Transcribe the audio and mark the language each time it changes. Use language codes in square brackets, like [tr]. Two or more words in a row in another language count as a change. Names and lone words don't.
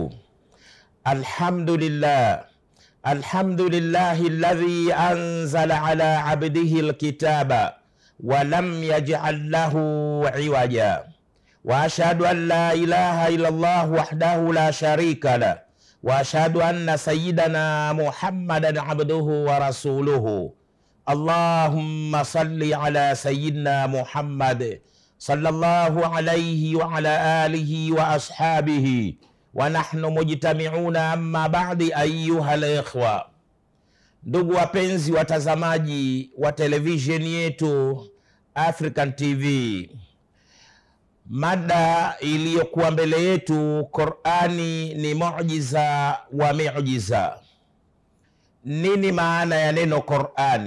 [ar] الحمد لله الذي أنزل على عبده الكتاب ولم يجعل له عوجا، وأشهد أن لا إله إلا الله وحده لا شريك له، وأشهد أن سيدنا محمدا عبده ورسوله. اللهم صل على سيدنا محمد صلى الله عليه وعلى آله وأصحابه ونحن مجتمعون أما بعد. أيها الإخوة، [sw] ndugu wapenzi watazamaji wa televisheni yetu African TV, mada iliyokuwa mbele yetu, Qur'ani ni muujiza wa miujiza. Nini maana ya neno Qur'ani?